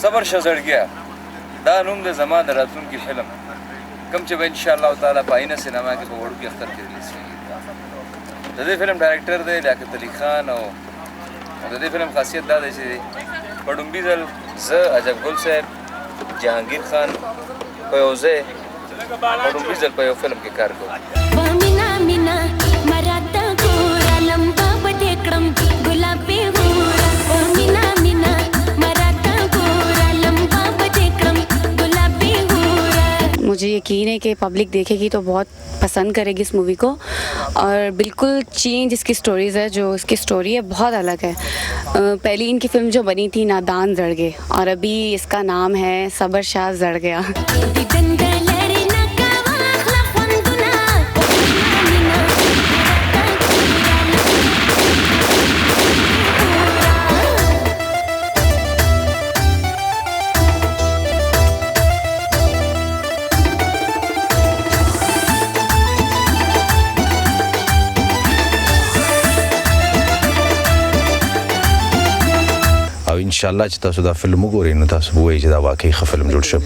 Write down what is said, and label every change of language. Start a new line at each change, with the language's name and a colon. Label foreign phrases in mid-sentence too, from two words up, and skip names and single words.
Pashto: شه زړګیا دا نوم د زما د راتلونکي فلم کوم چې به انشاءالله تعالی په آینه سینما کې په وړوکي اختر کې ریلیز کېږي د دې فلم ډایرکټر دی لیاقت علي خان او د دې فلم خاصیت دا دی چې په ډومبي ځل زه عجب ګل صاحب جهانګیر خان په یو ځای په ډومبي ځل په یو فلم کې کار کوو
Urdu: مجھے یقین ہے کہ پبلک دیکھے گی تو بہت پسند کرے گی اس مووی کو اور بالکل چینج اس کی سٹوریز ہے جو اس کی سٹوری ہے بہت الگ ہے. پہلی ان کی فلم جو بنی تھی نادان جڑ گئے اور ابھی اس کا نام ہے صبر شاہ جڑ گیا.
Pashto: ان شاء الله چې تاسو دا فلم وګورئ نو تاسو به وایئ چې دا واقعي ښه فلم جوړ شوی.